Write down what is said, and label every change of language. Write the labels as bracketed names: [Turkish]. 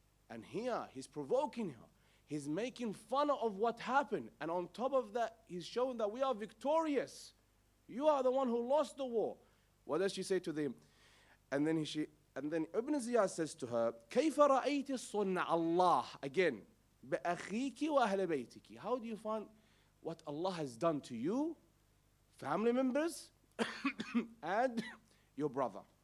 [English] And here, he's provoking her. He's making fun of what happened. And on top of that, he's showing that we are victorious. You are the one who lost the war. What does she say to them? And then Ibn Ziyad says to her, [Arabic] كيف رأيت صنع الله? [English] Again, [Arabic] بأخيك وأهل بيتك. [English] How do you find what Allah has done to you, family members, and your brother?